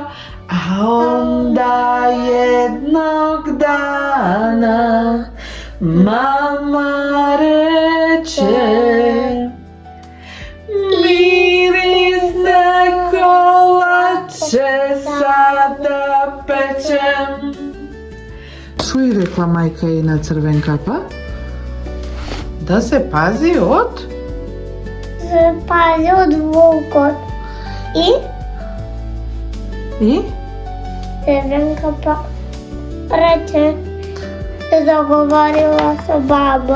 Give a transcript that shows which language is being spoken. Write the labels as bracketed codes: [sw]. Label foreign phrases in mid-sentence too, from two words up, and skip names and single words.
[sr] A onda jednog dana mama reče: mirisne kolače sada pečem. [mk] Што и рекла мајка и на Црвенкапа? Да се пази од? Се пази од волкот. И? Црвенкапа рече да договорила со баба.